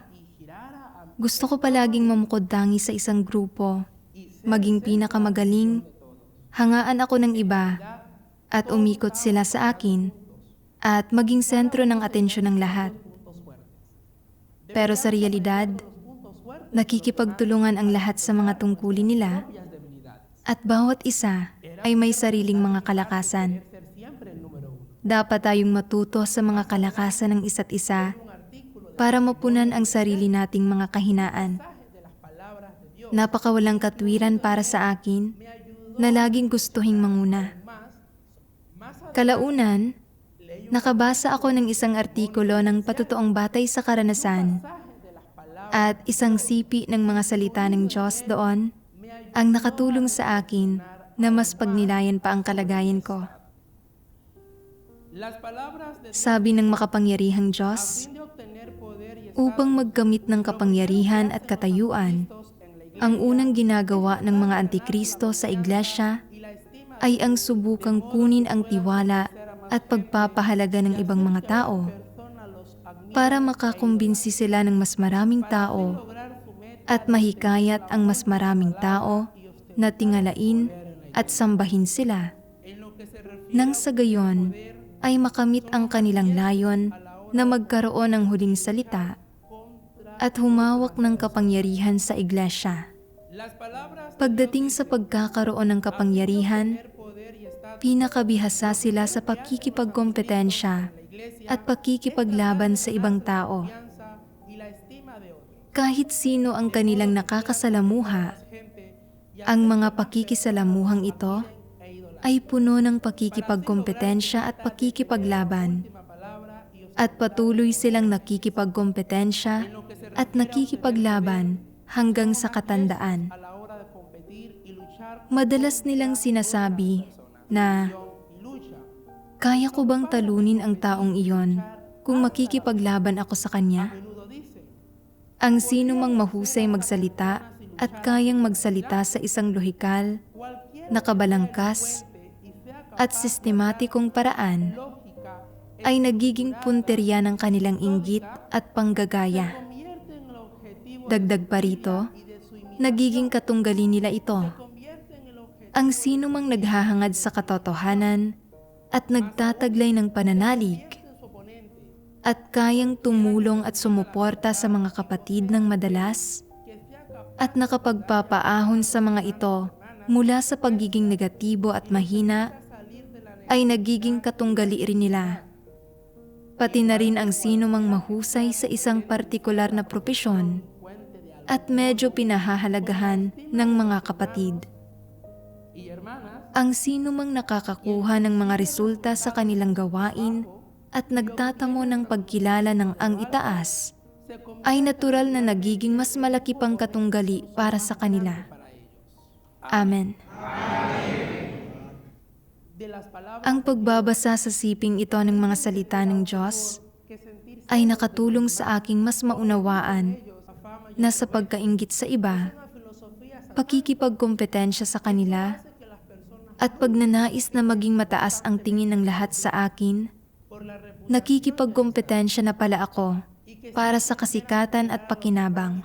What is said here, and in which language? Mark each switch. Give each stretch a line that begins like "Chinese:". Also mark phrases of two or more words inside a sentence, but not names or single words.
Filipino: Gusto ko palaging mamukod-tangi sa isang grupo, maging pinakamagaling, hangaan ako ng iba, at umikot sila sa akin, at maging sentro ng atensyon ng lahat. Pero sa realidad, Nakikipagtulungan ang lahat sa mga tungkulin nila at bawat isa ay may sariling mga kalakasan.
Spanish: Ser siempre el número uno.
Filipino: Dapat tayong matuto sa mga kalakasan ng isa't isa para mapunan ang sarili nating mga kahinaan.
Spanish: De las palabras de Dios
Filipino: Napakawalang katwiran para sa akin na laging gustuhing manguna.
Spanish: más
Filipino: Kalaunan, nakabasa ako ng isang artikulo ng patutuong batay sa karanasan at isang sipi ng mga salita ng Diyos doon ang nakatulong sa akin na mas pagnilayan pa ang kalagayan ko.
Spanish: las palabras de
Filipino: Sabi ng makapangyarihang Diyos,
Spanish: fin de obtener poder y
Filipino: upang magkamit ng kapangyarihan at katayuan, ang unang ginagawa ng mga antikristo sa iglesia ay ang subukang kunin ang tiwala at pagpapahalaga ng ibang mga tao para makakumbinsi sila ng mas maraming tao at mahikayat ang mas maraming tao na tingalain at sambahin sila. Nang sa gayon ay makamit ang kanilang layon na magkaroon ng huling salita at humawak ng kapangyarihan sa iglesia.
Spanish: las palabras
Filipino: Pagdating sa pagkakaroon ng kapangyarihan, pinakabihasa sila sa pakikipagkompetensya at pakikipaglaban sa ibang tao.
Spanish: y la estima de otros.
Filipino: Kahit sino ang kanilang nakakasalamuha, ang mga pakikisalamuhang ito ay puno ng pakikipagkompetensya at pakikipaglaban. At patuloy silang nakikipagkompetensya at nakikipaglaban hanggang sa katandaan.
Spanish: A la hora de competir y luchar
Filipino: Madalas nilang sinasabi na,
Spanish: y lucha,
Filipino: kaya ko bang talunin ang taong iyon kung makikipaglaban ako sa kanya?
Spanish: menudo dice,
Filipino: Ang sino mang mahusay magsalita at kayang magsalita sa isang lohikal, nakabalangkas, at sistematikong paraan
Spanish: lógica,
Filipino: ay nagiging punterya ng kanilang inggit at panggagaya.
Spanish: convierte en el objetivo
Filipino: Dagdag pa rito,
Spanish: y de su
Filipino: nagiging katunggali nila ito.
Spanish: convierte en el objetivo
Filipino: Ang sino mang naghahangad sa katotohanan at nagtataglay ng pananalig
Spanish: de su oponente,
Filipino: at kayang tumulong at sumuporta sa mga kapatid ng madalas at nakapagpapaahon sa mga ito mula sa pagiging negatibo at mahina ay nagiging katunggali rin nila. Pati na rin ang sino mang mahusay sa isang partikular na propesyon at medyo pinahahalagahan ng mga kapatid.
Spanish: y hermanas
Filipino: Ang sino mang nakakakuha ng mga resulta sa kanilang gawain at nagtatamo ng pagkilala ng ang itaas, ay natural na nagiging mas malaki pang katunggali para sa kanila. Amen.
Spanish: de las palabras
Filipino: Ang pagbabasa sa siping ito ng mga salita ng Diyos
Spanish: que sentirse
Filipino: ay nakatulong sa aking mas maunawaan na sa pagkainggit sa iba, pakikipagkompetensya sa kanila, at pagnanais na maging mataas ang tingin ng lahat sa akin, nakikipagkompetensya na pala ako para sa kasikatan at pakinabang.